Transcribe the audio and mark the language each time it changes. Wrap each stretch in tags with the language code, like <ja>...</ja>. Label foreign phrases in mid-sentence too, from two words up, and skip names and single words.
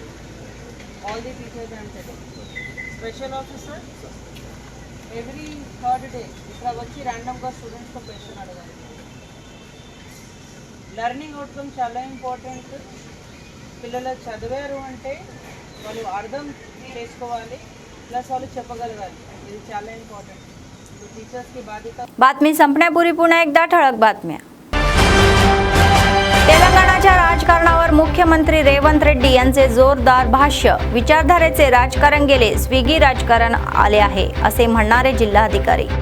<en>all the teachers and special officer every third day</en> <te>ఇక్కడ వచ్చి</te> <en>randomగా studentsతో question అడగాలి. learning outcome చాలా ఇంపార్టెంట్.</en> <te>పిల్లలు చదివారు అంటే వాళ్ళు అర్థం చేసుకోవాలి, ప్లస్ వాళ్ళు చెప్పగలగాలి. ఇది చాలా ఇంపార్టెంట్.</te> <mr>बातमी संपण्यापूर्वी पुन्हा एकदा ठळक बातम्या. तेलंगणाच्या राजकारणावर मुख्यमंत्री रेवंत रेड्डी यांचे जोरदार भाष्य. विचारधारेचे राजकारण गेले, स्विगी राजकारण आले आहे असे म्हणणारे जिल्हाधिकारी.</mr>